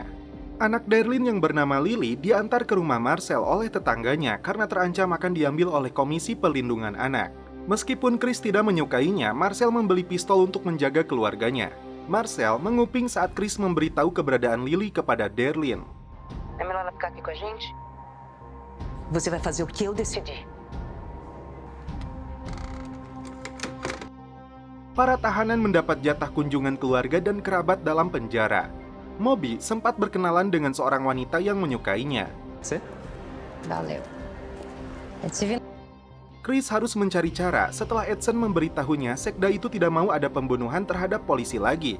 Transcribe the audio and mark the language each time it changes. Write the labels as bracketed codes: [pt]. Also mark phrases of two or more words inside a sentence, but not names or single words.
[id] Anak Darlene yang bernama Lily diantar ke rumah Marcel oleh tetangganya karena terancam akan diambil oleh Komisi Perlindungan Anak. Meskipun Chris tidak menyukainya, Marcel membeli pistol untuk menjaga keluarganya. Marcel menguping saat Chris memberitahu keberadaan Lily kepada Darlene. [pt] É melhor ela ficar aqui com a gente? Você vai fazer o que eu decidi. [id] Para tahanan mendapat jatah kunjungan keluarga dan kerabat dalam penjara. Moby sempat berkenalan dengan seorang wanita yang menyukainya. [pt] Valeu. [id] Chris harus mencari cara setelah Edson memberitahunya sekda itu tidak mau ada pembunuhan terhadap polisi lagi.